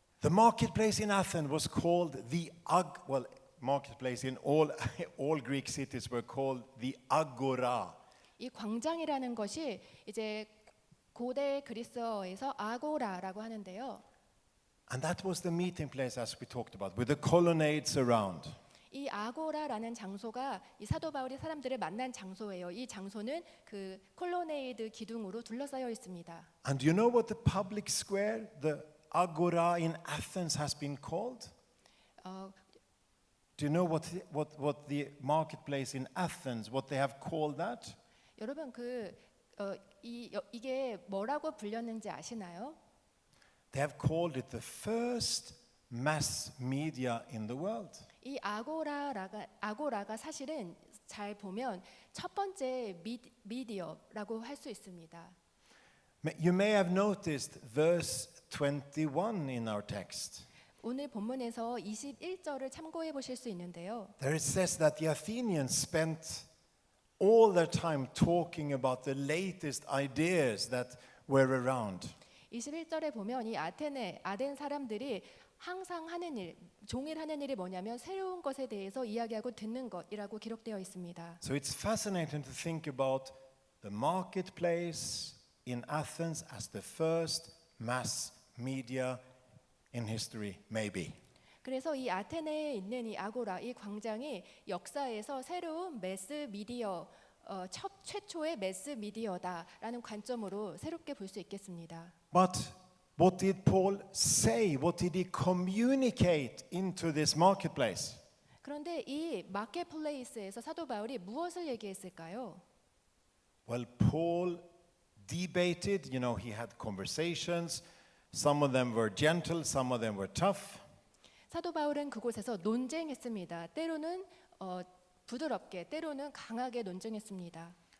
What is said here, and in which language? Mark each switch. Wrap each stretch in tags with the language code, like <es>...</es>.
<en>The marketplace in Athens was called marketplace in all Greek cities were called the Agora.</en> <ko>이 광장이라는 것이 이제 고대 그리스어에서 아고라라고 하는데요.</ko> <en>And that was the meeting place as we talked about, with the colonnades around.</en> <ko>이 아고라라는 장소가 이 사도 바울이 사람들을 만난 장소예요. 이 장소는 그 콜로네이드 기둥으로 둘러싸여 있습니다.</ko> <en>And do you know what the public square, the Agora in Athens has been called? Do you know what the marketplace in Athens, what they have called that?</en> <ko>여러분 이게 뭐라고 불렸는지 아시나요?</ko> <en>They have called it the first mass media in the world.</en> <ko>이 아고라가 사실은 잘 보면 첫 번째 미디어라고 할 수 있습니다.</ko> <en>You may have noticed verse 21 in our text.</en> <ko>오늘 본문에서 21절을 참고해 보실 수 있는데요.</ko> <en>There it says that the Athenians spent all their time talking about the latest ideas that were around.</en> <ko>21절에 보면 이 아덴 사람들이 항상 하는 일, 종일 하는 일이 뭐냐면 새로운 것에 대해서 이야기하고 듣는 것이라고 기록되어 있습니다.</ko> <en>So it's fascinating to think about the marketplace in Athens as the first mass media in history, maybe.</en> <ko>그래서 이 아테네에 있는 이 아고라, 이 광장이 역사에서 새로운 매스 미디어, 최초의 매스 미디어다라는 관점으로 새롭게 볼 수 있겠습니다.</ko> <en>But what did Paul say? What did he communicate into this marketplace?</en> <ko>그런데 이 마켓플레이스에서 사도 바울이 무엇을 얘기했을까요?</ko> <en>Well, Paul debated, he had conversations. Some of them were gentle, some of them were tough.</en> <ko>사도 바울은 그곳에서 논쟁했습니다. 때로는 부드럽게, 때로는 강하게 논쟁했습니다.</ko>